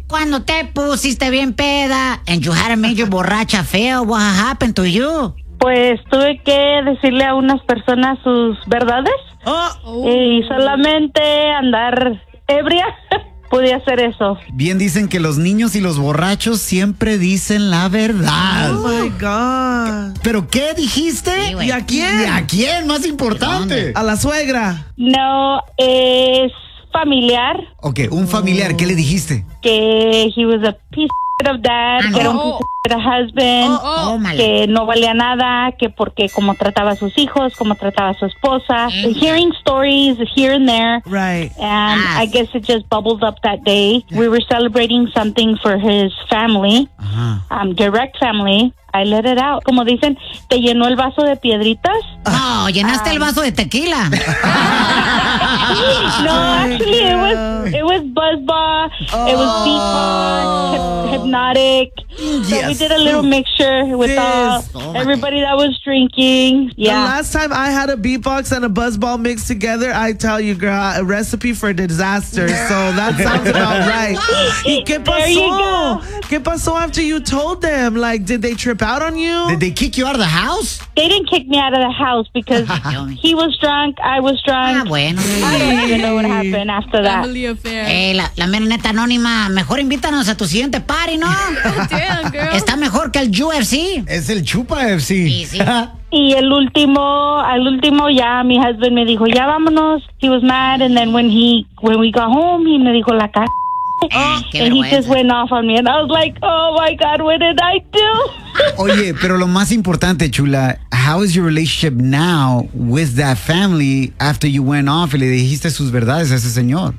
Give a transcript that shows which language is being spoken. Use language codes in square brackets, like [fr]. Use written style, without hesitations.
[es] Cuando te pusiste bien peda [en] and you had a major [es] borracha feo, [en] what happened to you? [es] Pues tuve que decirle a unas personas sus verdades. Oh. Y solamente andar ebria pude hacer eso. Bien dicen que los niños y los borrachos siempre dicen la verdad. [en] Oh my God. [es] ¿Pero qué dijiste? Sí, güey. ¿Y a quién? ¿Y a quién? Más importante. ¿A la suegra? No, es familiar. Ok, un familiar. Oh. ¿Qué le dijiste? Que [en] he was a piece of dad, [es] que era un [en] piece of a husband, [es] que no valía nada, que porque cómo trataba a sus hijos, cómo trataba a su esposa. [en] Mm. Hearing stories here and there. Right. And I guess it just bubbled up that day. Yeah. We were celebrating something for his family, direct family. I let it out. [es] Como dicen, te llenó el vaso de piedritas. No, llenaste el vaso de tequila. [en] No, actually, it was Buzzba, it was Beatbox, Hypnotic. Yes. So we did a little mixture with everybody that was drinking. Yeah. The last time I had a Beatbox and a Buzzba mixed together, I tell you, girl, a recipe for disaster. Yeah. So that sounds about right. [es] ¿Qué pasó? [en] There you go. [es] ¿Qué pasó [en] after you told them? Like, did they trip out on you? Did they kick you out of the house? They didn't kick me out of the house because he was drunk, I was drunk. [es] Ah, bueno. [en] I don't even know what happened after that. [es] Hey, la mera neta anónima, mejor invítanos a tu siguiente party, ¿no? [en] Oh, damn, girl. [es] Está mejor que el UFC. Es el Chupa FC. Sí, sí. Y al último ya mi husband me dijo, ya vámonos. [en] He was mad and then when we got home, he [es] me dijo la c***. Oh, [en] and he just went off on me and I was like, oh my God, what did I do? [es] Oye, pero lo más importante, chula, [en] how is your relationship now with that family after you went off [es] y le dijiste sus verdades a ese señor?